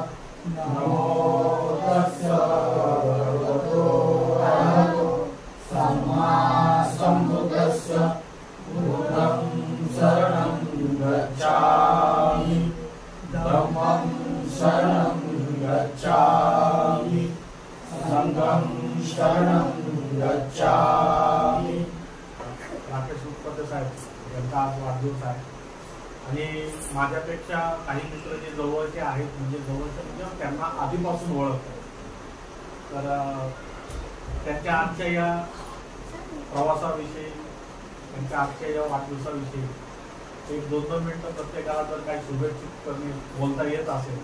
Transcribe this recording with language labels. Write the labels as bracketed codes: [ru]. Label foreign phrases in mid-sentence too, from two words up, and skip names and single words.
[pi] नमो तस्सा भगवतो अरहतो सम्मा संबुद्धस्सा। बुद्धं शरणं गच्छामि, धम्मं शरणं गच्छामि, संघं शरणं गच्छामि। [mr] राकेश विपोते साहेब यांचा आज वाढदिवस आहे आणि माझ्यापेक्षा काही मित्र जे जवळचे आहेत म्हणजे त्यांना आधीपासून ओळखतात। तर त्यांच्या आजच्या या प्रवासाविषयी, त्यांच्या आजच्या या वाढदिवसाविषयी एक 2-2 मिनिटं प्रत्येकाला जर काही शुभेच्छा बोलता येत असेल,